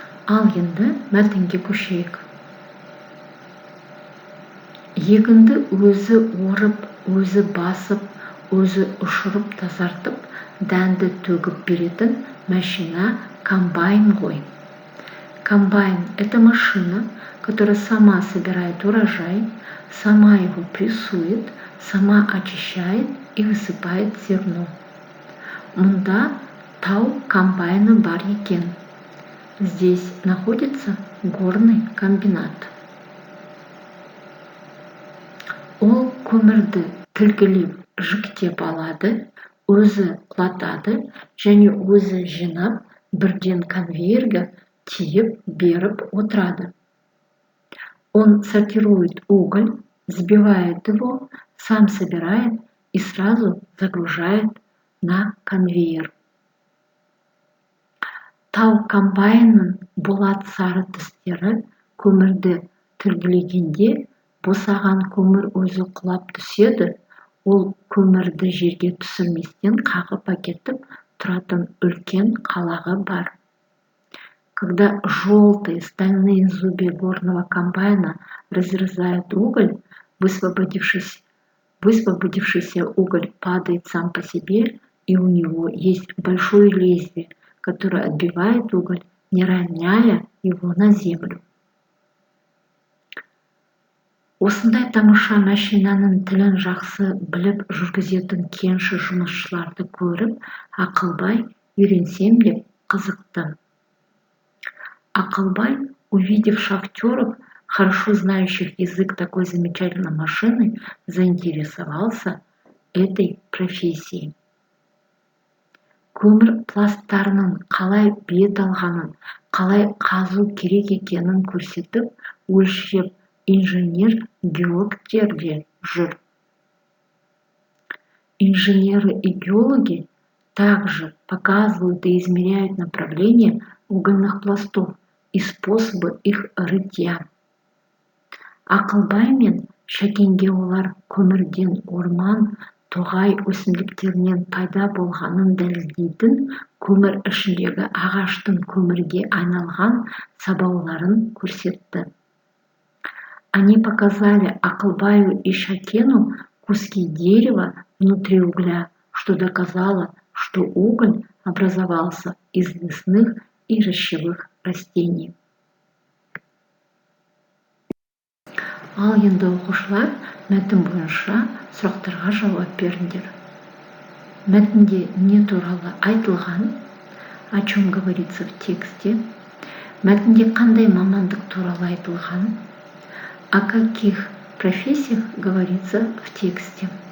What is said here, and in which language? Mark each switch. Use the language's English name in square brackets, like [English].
[Kazakh] Ал енді мәтінге көшейік. Егінді өзі орып, өзі басып, өзі ұшырып тазартып, дәнді төгіп беретін машина комбайн ғой. [Russian] Комбайн – это машина, которая сама собирает урожай, сама его прессует, сама очищает и высыпает зерно. [Kazakh] Мұнда тау комбайны бар екен. [Russian] Здесь находится горный комбинат. [Kazakh] Ол көмірді тілгілеп, жіктеп алады, өзі құлатады және өзі жинап, бірден конвейерге тиеп беріп отырады. [Russian] Он сортирует уголь, сбивает его, сам собирает и сразу загружает на конвейер. [Kazakh] Тау комбайнның болат сары тістері көмірді тілгілегенде босаған көмір өзі құлап түседі, ол көмірді жерге түсірместен қағып әкетіп тұратын үлкен қалағы бар. [Russian] Когда желтые стальные зубья горного комбайна разрезают уголь, высвободившийся уголь падает сам по себе, и у него есть большое лезвие, которое отбивает уголь, не роняя его на землю. [Kazakh] Осындай тамаша машинаның тілін жақсы біліп жүргізетін кенші жұмысшыларды көріп, Ақылбай үйренсем деп қызықты. [Russian] Ақылбай, увидев шахтеров, хорошо знающих язык такой замечательной машины, заинтересовался этой профессией. [Kazakh] Көмір пласттарының қалай бет алғанын, қалай қазу керек екенін көрсетіп, өлшеп инженер-геологтер де жүр. [Russian] Инженеры и геологи также показывают и измеряют направление угольных пластов и способы их рытья. [Kazakh] Ақылбай мен Шәкенге олар көмірден орман, тоғай өсімдіктерінен пайда болғанын дәлелдейтін көмір ішіндегі ағаштың көмірге айналған сабауларын көрсетті. [Russian] Они показали Ақылбаю и Шәкену куски дерева внутри угля, что доказало, что уголь образовался из лесных и рощевых растений. [Kazakh] Ал енді оқушылар мәтін бойынша сұрақтарға жауап беріңдер. Мәтінде не туралы айтылған, [Russian] о чем говорится в тексте, [Kazakh] мәтінде қандай мамандық туралы айтылған, [Russian] о каких профессиях говорится в тексте.